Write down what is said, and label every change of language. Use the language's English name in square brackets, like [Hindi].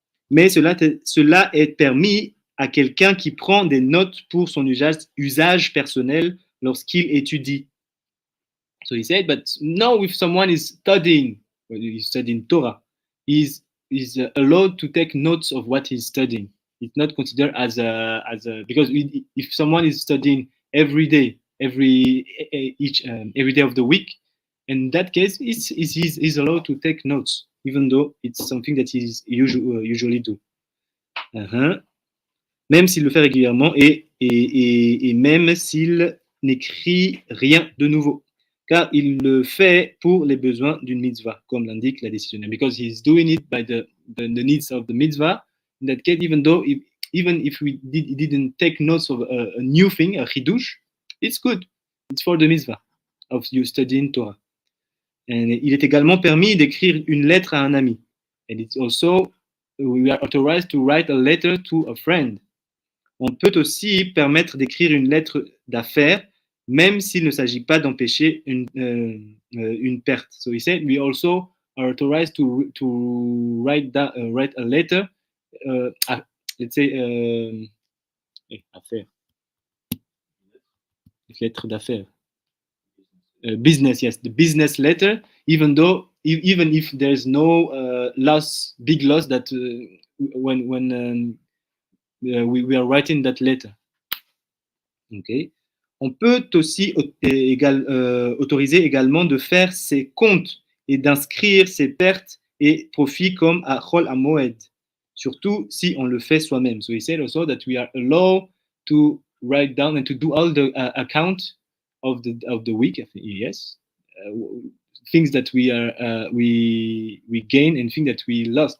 [French] Mais cela est permis à quelqu'un qui prend des notes pour son usage personnel lorsqu'il étudie. [English] So he said, but now if someone is studying Torah, he's allowed to take notes of what he's studying. It's not considered as a because if someone is studying every day, every day of the week, in that case, he's allowed to take notes, even though it's something that he usually do. [French] Même s'il le fait régulièrement et même s'il n'écrit rien de nouveau. Car il le fait pour les besoins d'une mitzvah, comme l'indique la décision. [English] Because he's doing it by the needs of the mitzvah. In that case, even if we didn't take notes of a new thing, a chidush, it's good. It's for the mitzvah of you studying Torah. [French] And il est également permis d'écrire une lettre à un ami. [English] And it's also, we are authorized to write a letter to a friend. [French] On peut aussi permettre d'écrire une lettre d'affaires, même s'il ne s'agit pas d'empêcher une perte. [English] So he said, we also are authorized to write a letter, let's say, affaires. [French] Lettre d'affaires. [English] Business, yes, the business letter, even if there's no big loss that when we are writing that letter. Okay. [French] On peut aussi autoriser également de faire ses comptes et d'inscrire ses pertes et profits comme à Chol HaMoed, surtout si on le fait soi-même. [English] So he said also that we are allowed to write down and to do all the account of the week. Yes, things that we gain and things that we lost.